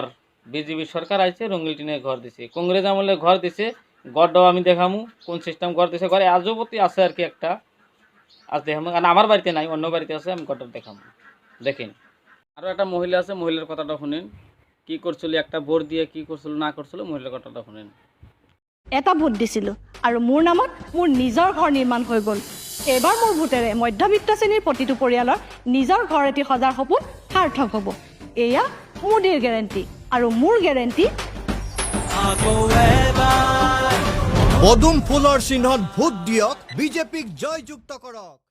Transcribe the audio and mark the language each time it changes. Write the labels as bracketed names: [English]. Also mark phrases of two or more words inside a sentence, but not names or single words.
[Bangla] বিজেপি সরকার আইছে, রঙ্গিল টিনের ঘর দিছে। কংগ্রেস আমলে ঘর দিছে, ঘরটাও আমি দেখামু কোন সিস্টেম ঘর দিছে। ঘরে আজবতি আছে আর কি একটা, আজ দেখামু। কারণ আমার বাড়িতে নাই, অন্য বাড়িতে আছে, আমি ঘরটা দেখামু। দেখেন, আরও একটা মহিলা আছে, মহিলার কথাটা শুনেন। কি করছিল, একটা ভোট দিয়ে কি করছিল না করছিল, মহিলার কথাটা শুনেন। [Assamese] এটা ভোট দিছিলোঁ আৰু মোৰ নামত মোৰ নিজৰ ঘৰ নিৰ্মাণ হৈ গ'ল। এইবাৰ মোৰ ভোটেৰে মধ্যবিত্ত শ্ৰেণীৰ প্ৰতিটো পৰিয়ালৰ নিজৰ ঘৰ এটি সজাৰ সপোন সাৰ্থক হ'ব। এয়া মোদীৰ গেৰেণ্টি আৰু মোৰ গেৰেণ্টি। পদুম ফুলৰ চিহ্নত ভোট দিয়ক, বিজেপিক জয়যুক্ত কৰক।